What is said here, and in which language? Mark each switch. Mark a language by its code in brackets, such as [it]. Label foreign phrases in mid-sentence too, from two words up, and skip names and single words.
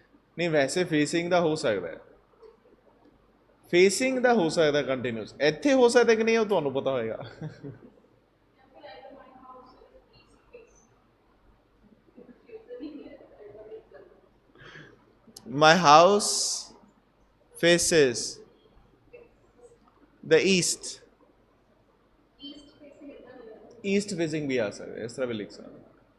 [hi] नहीं वैसे फेसिंग [pa] ਦਾ ਹੋ ਸਕਦਾ ਹੈ, ਫੇਸਿੰਗ ਦਾ ਹੋ ਸਕਦਾ ਕੰਟੀਨਿਊਸ, ਇੱਥੇ ਹੋ ਸਕਦਾ ਕਿ ਨਹੀਂ ਉਹ ਤੁਹਾਨੂੰ ਪਤਾ ਹੋਏਗਾ। [en] My house faces the east। East facing [hi] भी आ सकता है, इस तरह भी लिख सकते हैं।